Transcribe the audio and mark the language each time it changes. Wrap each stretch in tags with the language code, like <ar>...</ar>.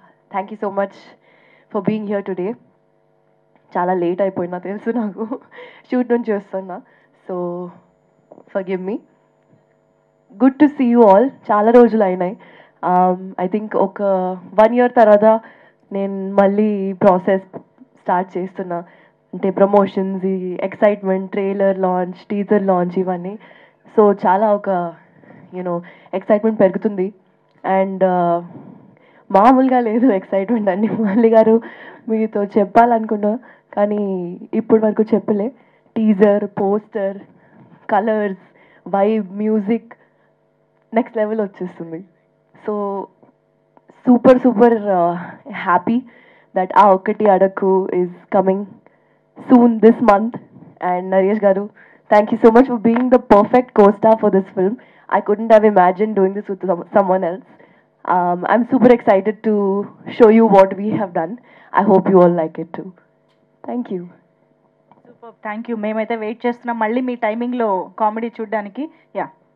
<en>Thank you so much for being here today.</en> <te>చాలా late అయిపోయినా తెలుసు నాకు షూట్ నుంచి వస్తున్నా</te> <en>so forgive me good to see you all</en> <te>చాలా రోజులు అయినాయి</te> <en>I think</en> <te>ఒక 1 year తర్వాత నేను మళ్ళీ ప్రాసెస్ స్టార్ట్ చేస్తున్నా అంటే ప్రమోషన్స్ ఈ excitement trailer launch teaser launch ఇవన్నీ సో చాలా ఒక యూనో ఎక్సైట్మెంట్ పెరుగుతుంది అండ్ మామూలుగా లేదు ఎక్సైట్మెంట్ అండి మురళి గారు మీతో చెప్పాలనుకున్నా కానీ ఇప్పటి వరకు చెప్పలే teaser poster colours vibe music next level వచ్చేస్తుంది so</te> <en>super super happy that</en> <te>ఆ ఒక్కటి అడకు</te> <en>Is coming soon this month and Naresh garu thank you so much for being the perfect co-star for this film. I couldn't have imagined doing this with someone else. I'm super excited to show you what we have done. I hope you all like it too. Thank you. Super thank you</en> <te>మేమైతే wait చేస్తున్నాం మళ్ళీ మీ టైమింగ్లో comedy చూడడానికి yeah</te>